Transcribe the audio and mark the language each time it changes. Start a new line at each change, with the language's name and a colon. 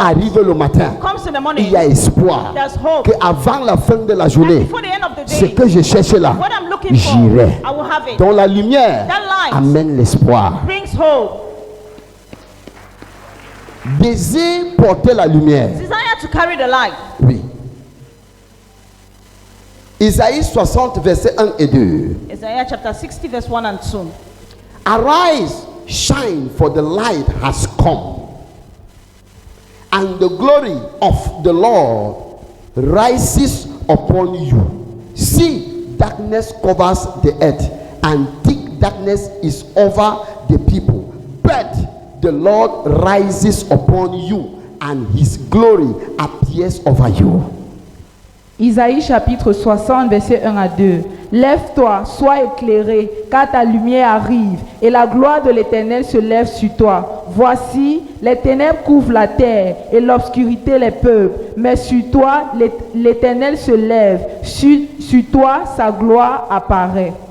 French: arrive le matin,
English: comes in the
French: il
English: morning,
French: y a espoir
English: there's hope.
French: qu'avant la fin de la
English: And
French: journée,
English: before the end of the
French: ce
English: day,
French: que je cherche là,
English: what I'm looking for,
French: j'irai.
English: I will have it.
French: Donc la lumière
English: That light
French: amène l'espoir.
English: brings hope.
French: Désire porter la lumière.
English: Desire to carry the light.
French: Oui. Isaïe 60, versets 1 et 2.
English: Isaiah chapter 60, verse 1 and 2. Arise, shine, for the light has come, and the glory of the Lord rises upon you. See, darkness covers the earth, and thick darkness is over the people. But the Lord rises upon you, and his glory appears over you.
French: Isaïe chapitre 60, verset 1 à 2. Lève-toi, sois éclairé, car ta lumière arrive, et la gloire de l'Éternel se lève sur toi. Voici, les ténèbres couvrent la terre, et l'obscurité les peuples. Mais sur toi, l'Éternel se lève, sur toi, sa gloire apparaît.